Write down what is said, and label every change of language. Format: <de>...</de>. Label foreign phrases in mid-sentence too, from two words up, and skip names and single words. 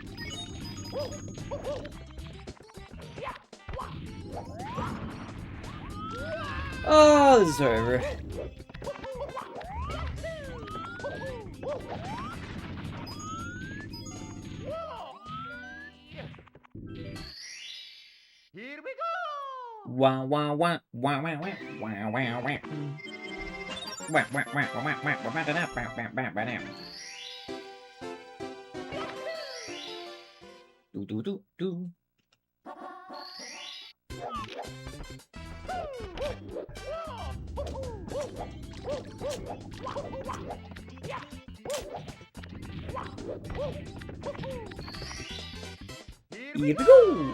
<en>Oh, this is over. Here we go! Wah wah wah wah wah wah wah wah wah. Wah wah wah wah wah wah wah da da wah wah wah wah da. Do do do do. Here we go.</en>